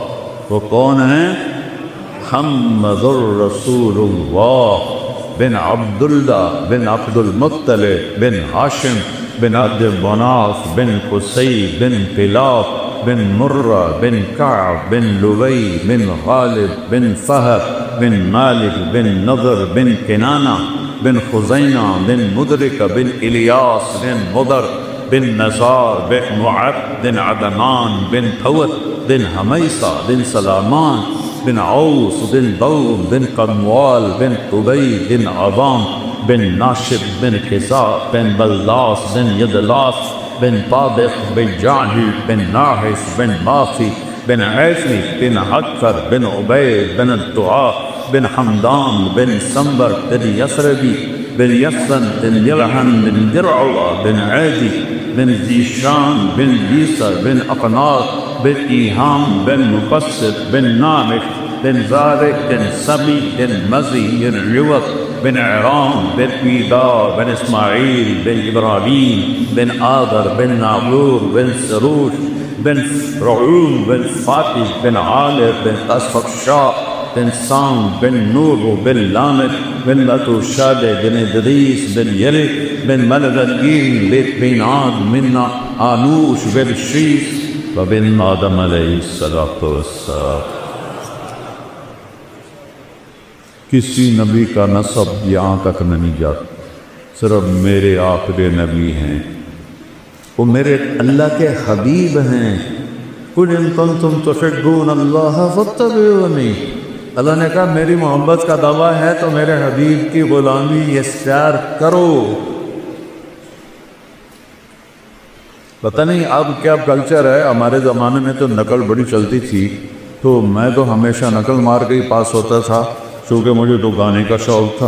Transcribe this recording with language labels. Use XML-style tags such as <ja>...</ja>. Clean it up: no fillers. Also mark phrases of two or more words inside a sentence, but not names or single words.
<ur>وہ کون ہیں؟ محمد الرسول اللہ بن عبداللہ بن عبد المطلب بن ہاشم بن عبد مناف بن قصی بن کلاب بن مرہ بن کعب بن لبی بن غالب بن فہد بن مالک بن نضر بن کنانہ بن خزینہ بن مدرک بن الیاس بن مدر بن نزار بن معد بن عدنان بن حوت بن حمیصہ بن سلامان بن عوس بن دوم بن قنوال بن قبی بن عظام بن ناشب بن خزاء بن بلاس بن یدلاس بن طابق بن جعجی بن ناحس بن ماخی بن عیفی بن حکر بن عبید بن الدعاء بن حمدان بن سنبر بن یسربی بن یسن بن یلحن بن درعوہ بن عیدی بن زیشان بن یسر بن اقناط بن ایہام بن مقصد بن نامک بن زارق بن سبی بن مزی بن عوق بن عرام بن پیدار بن اسماعیل بن ابراہیم بن آدر بن ناغور بن سروش بن رعوم بن فاتح بن عالر بن اسفقشاء بن سام بن نور بن لامت بن لتوشاد بن ادریس بن یلک بن ملغدین بن عاد من آنوش بن شیس وبن آدم علیہ السلام۔ کسی نبی کا نسب یہاں تک نہیں جاتا، صرف میرے آخری نبی ہیں، وہ میرے اللہ کے حبیب ہیں۔</ur> <ar>قُلْ إِن كُنتُمْ تُحِبُّونَ اللَّهَ فَاتَّبِعُونِي،</ar> <ur>اللہ نے کہا میری محبت کا دعویٰ ہے تو میرے حبیب کی غلامی اختیار کرو۔ پتہ نہیں اب کیا کلچر ہے، ہمارے زمانے میں تو نقل بڑی چلتی تھی، تو میں تو ہمیشہ نقل مار کے ہی پاس ہوتا تھا، چونکہ مجھے تو گانے کا شوق تھا۔</ur>